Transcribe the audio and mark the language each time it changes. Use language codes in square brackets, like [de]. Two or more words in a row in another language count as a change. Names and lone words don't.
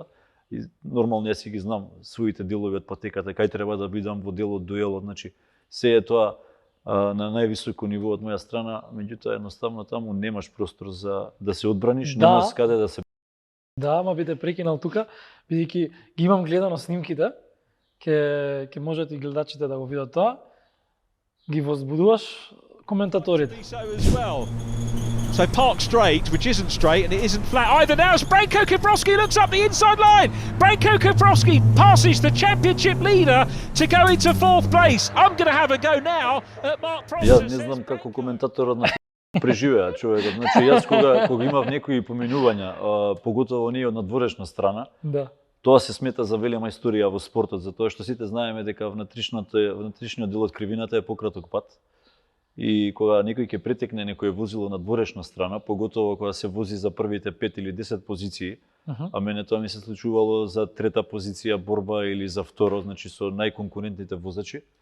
[mk] И нормално јас си ги знам своите делови од патеката, кај треба да бидам во делот, дуелот, значи се е тоа на највисоко ниво од моја страна, меѓутоа едноставно таму немаш простор за да се одбраниш, немаш каде да се. Да, ама би те прекинал тука, бидејќи ги имам гледано снимките, ќе можат и гледачите да го видат тоа. Ги возбудуваш коментаторите. [en] So park straight, which isn't straight and it isn't flat either now as Branko Kowalski looks up the inside line. Branko Kowalski passes the championship leader to go into fourth place. I'm going to have a go now at Mark Prost. [mk] Јас не знам како коментаторот на преживеа човекот. Значи јас кога имав некои поминувања, поготово ние од надворешна страна, Да. тоа се смета за велема историја во спортот, затоа што сите знаеме дека внатрешниот дел од кривината е пократок пат. И кога некој ќе претекне некој возило на дворешна страна, поготово кога се вози за првите 5 или 10 позиции, а мене тоа ми се случувало за трета позиција борба или за второ, значи со најконкурентните возачи.